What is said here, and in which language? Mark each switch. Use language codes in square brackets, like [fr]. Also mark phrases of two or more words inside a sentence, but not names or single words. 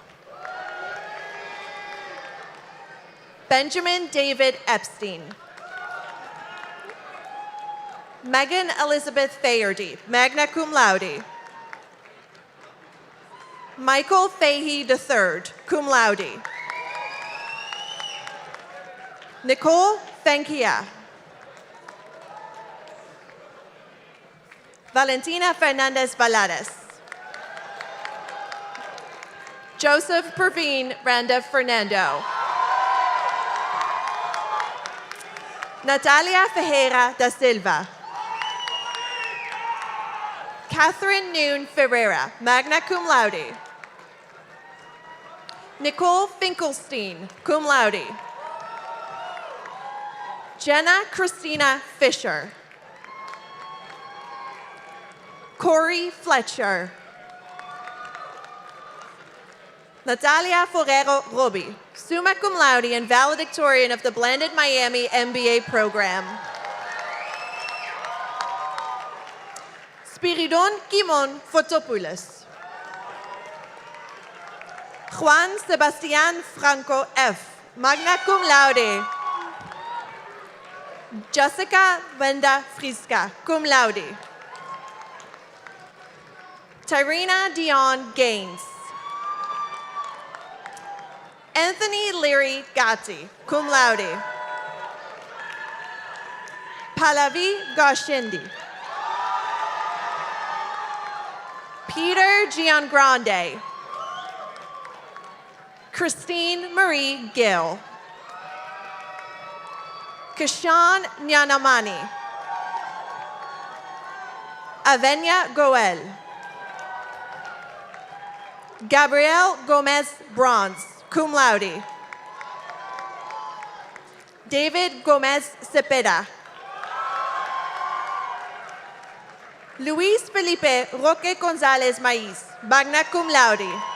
[en] Benjamin David Epstein. Megan Elizabeth Faherty, [la] magna cum laude. [en] Michael Fahey III, [la] cum laude. [en] Nicole Fenkia. Valentina Fernandez Valares. Joseph Perveen Randa Fernando. Natalia Ferreira da Silva. Catherine Noon Ferreira, [la] magna cum laude. [en] Nicole Finkelstein, [la] cum laude. [en] Jenna Christina Fisher. Corey Fletcher. Natalia Forero Robi, [la] summa cum laude [en] and valedictorian of the Blended Miami MBA program. Spiridon Kimon Fotopoulos. Juan Sebastian Franco F., [la] magna cum laude. [en] Jessica Venda Friska, [la] cum laude. [en] Tyrena Dion Gaines. Anthony Leary Gatti, [la] cum laude. [en] Pallavi Goshendi. Peter Giangrande. Christine Marie Gill. Kishan Nyanamani. Avenia Goel. Gabrielle Gomez Bronze, [la] cum laude. [en] David Gomez Cepeda. Luis Felipe Roque Gonzalez Maiz, [la] magna cum laude.